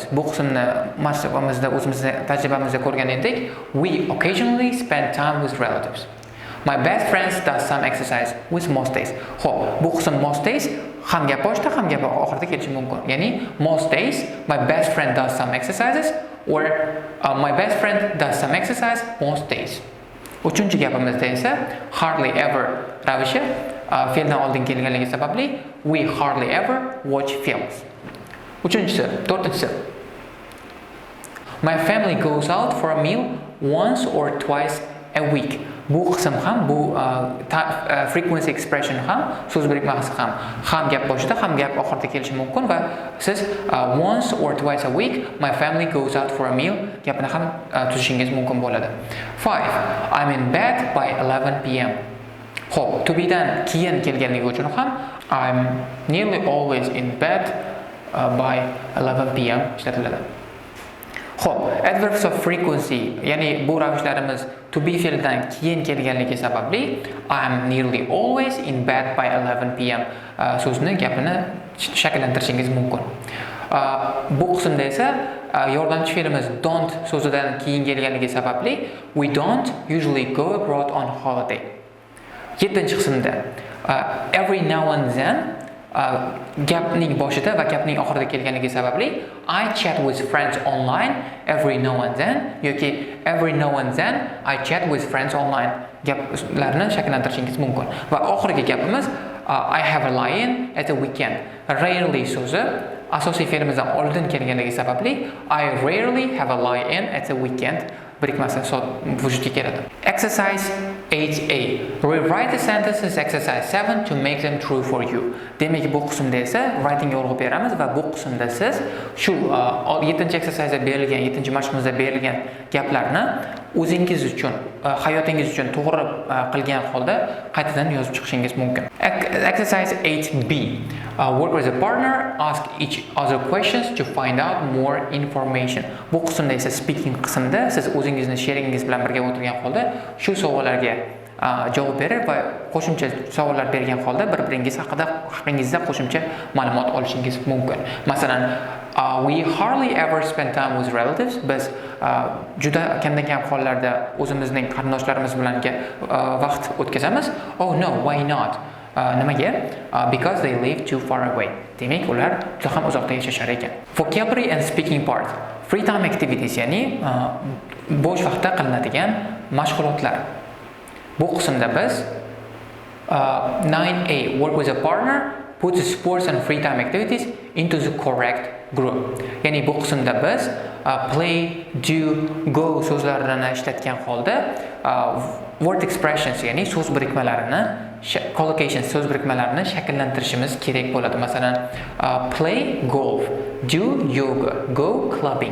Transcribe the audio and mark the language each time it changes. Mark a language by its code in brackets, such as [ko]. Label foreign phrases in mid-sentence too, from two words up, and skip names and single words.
[uz] Bu qismni mashqimizda o'zimizning tajribamizda ko'rgan edik. [en] We occasionally spend time with relatives. My best friend does some exercise with most days. [uz] Xo'p, bu qism [en] most days [uz] ham gap boshida ham gap oxirida kelishi mumkin. [en] Ya'ni most days my best friend does some exercises or my best friend does some exercise most days. [uz] Uchinchi gapimizda esa [en] hardly ever [uz] ravishi fe'ldan oldin kelganligi sababli [en] we hardly ever watch films. [uz] To'rtinchisi. [en] My family goes out for a meal once or twice a week. [uz] Bu qism ham, bu [en] frequency expression [uz] ham, so'z birikmasi ham gap boshida, ham gap oxirida kelishi mumkin va siz [en] once or twice a week my family goes out for a meal [uz] gapini ham tuzishingiz mumkin bo'ladi. 5. [en] I'm in bed by 11 p.m. [uz] Xo'p, to be'dan keyin kelganligi uchun ham [en] I'm nearly always in bed by 11 p.m. ishlatiladi. [uz] Xo'p, [en] adverbs of frequency, [uz] ya'ni bu ravishlarimiz [en] to be [uz] fe'lidan keyin kelganligi sababli [en] I'm nearly always in bed by 11 p.m. [uz] so'zni gapini shakllantirishingiz mumkin. Bu qismda esa yordamchi fe'limiz don't so'zidan keyin kelganligi sababli [en] we don't usually go abroad on holiday. [uz] 7-chi qismda [en] every now and then [uz] gapning boshida va gapning oxirida kelganligi sababli [en] I chat with friends online every now and then yoki every now and then I chat with friends online [uz] gaplarni shakllantirishingiz mumkin. Va oxirgi gapimiz [en] I have a lie-in at the weekend. [uz] Rarely so'zi asosiy fe'limizdan oldin kelganligi sababli [en] I rarely have a lie-in at the weekend [uz] birikmasi vujudga keladi. [en] Exercise 8A. Rewrite the sentences exercise 7 to make them true for you. [uz] Demak, bu qismda esa writing urg'u beramiz va bu qismda siz shu 7-chi exercise'da berilgan, 7-chi mashqimizda berilgan gaplarni o'zingiz uchun, hayotingiz uchun to'g'ri qilgan holda qaytadan yozib chiqishingiz mumkin. [en] Exercise 8B. Work with a partner, ask each other questions to find out more information. [uz] Bu qismda esa speaking qismida siz o'zingizni sheringiz bilan birga o'tirgan holda shu savollarga javob berib va qo'shimcha savollar bergan holda bir-biringiz haqingizda qo'shimcha ma'lumot olishingiz mumkin. Masalan, [en] we hardly ever spend time with relatives. [uz] Biz juda kamdan-kam hollarda o'zimizning qarindoshlarimiz bilan vaqt o'tkazamiz. [en] Oh no, why not? Nimaga? Because they live too far away. [uz] Demak, ular juda ham uzoqda yashashar ekan. [en] Vocabulary and speaking part. Free time activities, [uz] ya'ni bo'sh vaqtda qilinadigan mashg'ulotlar. Bu qismda biz [en] 9A work with a partner, put the sports and free time activities into the correct group. [uz] Ya'ni bu qismda biz play, do, go so'zlarini ishlatgan holda [en] word expressions [uz] ya'ni so'z birikmalarini collocations so'z birikmalarini shakllantirishimiz kerak bo'ladi. Masalan, [en] play golf, do yoga, go clubbing.